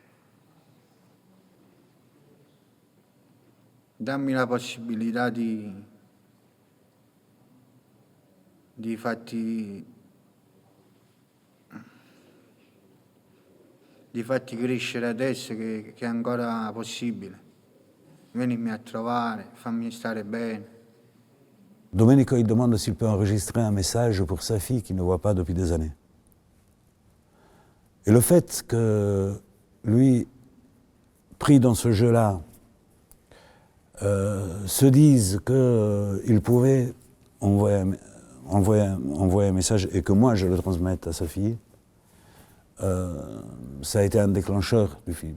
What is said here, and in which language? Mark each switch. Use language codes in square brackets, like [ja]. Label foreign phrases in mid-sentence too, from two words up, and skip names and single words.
[it] Dammi la possibilità di farti crescere adesso che è ancora possibile. Venimi a trovare, fammi stare bene. [fr] Domenico, il demande s'il peut enregistrer un message pour sa fille qu'il ne voit pas depuis des années. Et le fait que lui, pris dans ce jeu-là, se dise qu'il pouvait envoyer un message et que moi je le transmette à sa fille, ça a été un déclencheur du film.